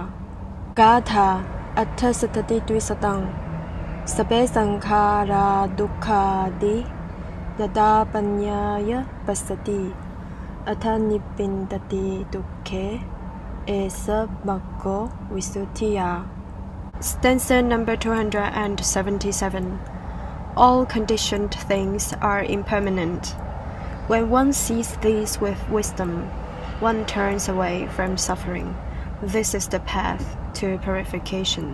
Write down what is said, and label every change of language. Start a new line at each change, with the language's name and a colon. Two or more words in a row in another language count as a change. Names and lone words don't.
Pali: Gatha Atha Sattati Dvisatang Sabbe Sankhara Dukkha-ti Yata Panyaya Passati Atha Nibbindati Dukkhe Esa Maggo Visuddhiya.
English: Stanza number 277. All conditioned things are impermanent. When one sees these with wisdom, one turns away from suffering. This is the path to purification.